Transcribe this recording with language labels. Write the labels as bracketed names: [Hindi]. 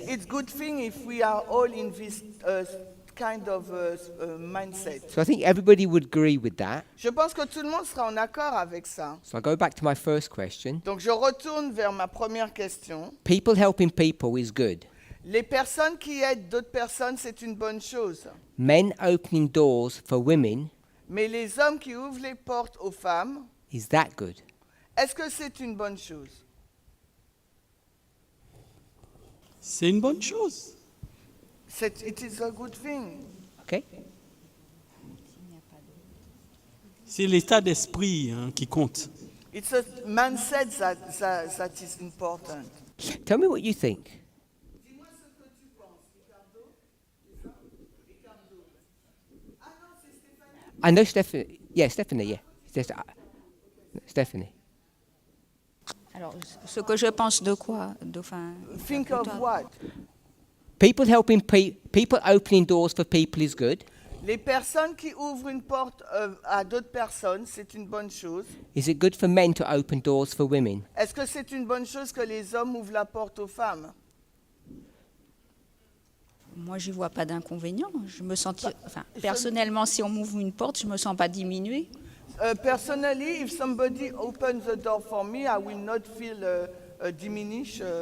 [English] It's good thing if we are all in this kind of mindset. So I think everybody would agree with that. [French] Je pense que tout le monde sera en accord avec ça. [English] So I go back to my first question. [French] Donc je retourne vers ma première question. [English] People helping people is good. [French] Les personnes qui aident d'autres personnes, c'est une bonne chose. [English] Men opening doors for women, [French] Mais les hommes qui ouvrent les portes aux femmes, [English] is that good? [French] est-ce que c'est une bonne chose? C'est une bonne chose. [English] It is a good thing. Okay? [French] C'est l'état d'esprit qui compte. [English] It's a mindset that is important. Tell me what you think. I know Stephanie. Yeah, Stephanie, yeah. Stephanie. [French] Alors, ce que je pense de quoi [English] Think of what? People helping people opening doors for people is good. [French] Les personnes qui ouvrent une porte à d'autres personnes, c'est une bonne chose. [English] Is it good for men to open doors for women? [French] Est-ce que c'est une bonne chose que les hommes ouvrent la porte aux femmes? Moi, j'y vois pas d'inconvénient. Personnellement, si on m'ouvre une porte, je me sens pas diminuée. [English] Personally, if somebody opens the door for me, I will not feel diminished.